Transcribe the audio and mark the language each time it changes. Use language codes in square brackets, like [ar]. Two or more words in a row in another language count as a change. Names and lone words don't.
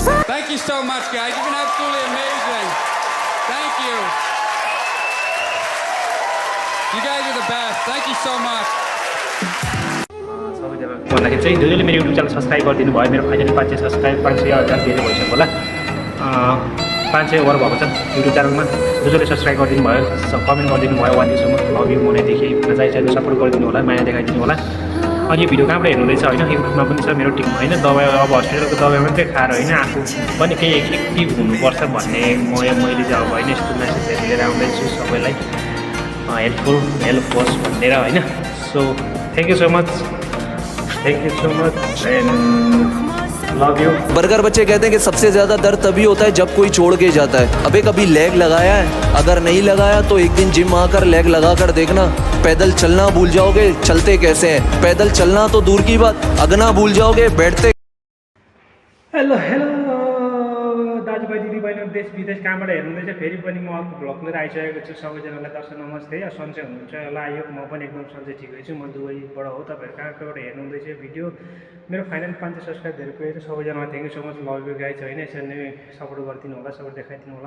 [en] Thank you so much, guys. You've been absolutely amazing. Thank you. You guys are the best. Thank you so much. [ne] भन्दाखेरि चाहिँ जसले मेरो युट्युब च्यानल सब्सक्राइब गरिदिनु भयो मेरो फाइनली 500 सब्सक्राइब 500,000 धेरै भइसक्यो होला 500 ओभर भएको छ युट्युब च्यानलमा जसले सब्सक्राइब गरिदिनु भयो कमेन्ट गरिदिनु भयो वानसम्म [en] love you [ne] मनैदेखि चाहिँ सपोर्ट गरिदिनु होला माया देखाइदिनु होला अनि यो भिडियो कहाँबाट हेर्नुहुँदैछ होइन युट्युबमा पनि छ मेरो टिम होइन दबाई अब हस्पिटलको दबाई मात्रै खाएर होइन आफू पनि केही एक्टिभ हुनुपर्छ भन्ने मैले चाहिँ अब होइन यस्तो मेसेजहरू लिएर आउँदैछु सबैलाई हेल्प होस् भनेर होइन [en] so thank you so much and love you. [hi] बर्गर बच्चे कहते हैं कि सबसे ज़्यादा दर्द तभी होता है जब कोई छोड़ के जाता है। अबे कभी लेग लगाया है? अगर नहीं लगाया तो एक दिन जिम आकर लेग लगा कर देखना। पैदल चलना भूल जाओगे चलते कैसे हैं। पैदल चलना तो दूर की बात अगना भूल जाओगे बैठते। [ne] हेलो दाजुभाइ दिदीबहिनी देश विदेश कहाँबाट हेर्नुहुँदैछ फेरि पनि म अर्को भ्लग लिएर आइसकेको छु सबैजनालाई दर्शक नमस्ते सन्चै हुनुहुन्छ होला यो म पनि एकदम सन्चै ठिकै छु म दुबईबाट हो तपाईँहरू कहाँबाट हेर्नुहुँदैछ भिडियो मेरो फाइनल 500 सब्सक्राइब धेरै पुगेको छ सबैजनालाई [en] thank you so much love you guys [ne] होइन यसरी नै सपोर्ट गरिदिनु होला सपोर्ट देखाइदिनु होला